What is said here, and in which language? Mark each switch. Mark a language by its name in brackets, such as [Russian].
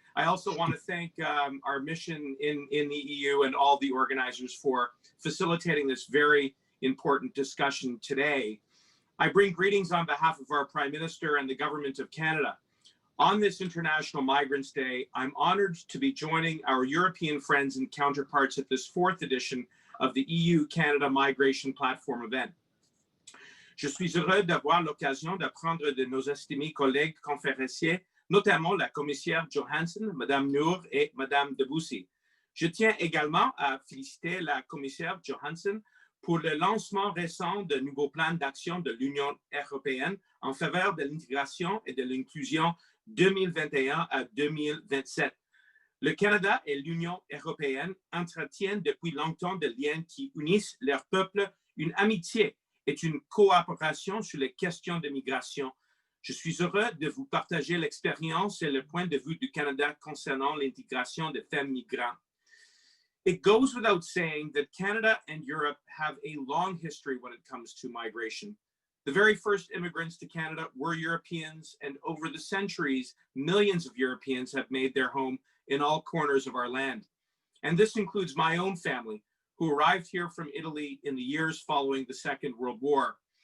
[English] I also want to thank our mission in the EU and all the organizers for facilitating this very important discussion today. I bring greetings on behalf of our Prime Minister and the Government of Canada. On this International Migrants Day, I'm honored to be joining our European friends and counterparts at this 4th edition of the EU-Canada Migration Platform event. [French] Je suis heureux d'avoir l'occasion d'apprendre de nos estimés collègues conférenciers, notamment la commissaire Johansson, Madame Noor et Madame Debussy. Je tiens également à féliciter la commissaire Johansson pour le lancement récent de nouveaux plans d'action de l'Union européenne en faveur de l'intégration et de l'inclusion 2021 à 2027. Le Canada et l'Union européenne entretiennent depuis longtemps des liens qui unissent leurs peuples, une amitié et une coopération sur les questions de migration. Je suis heureux de vous partager l'expérience et le point de vue du Canada concernant l'intégration des femmes migrantes. [English] It goes without saying that Canada and Europe have a long history when it comes to migration. The very first immigrants to Canada were Europeans, and over the centuries, millions of Europeans have made their home in all corners of our land. And this includes my own family, who arrived here from Italy in the years following the Second World War.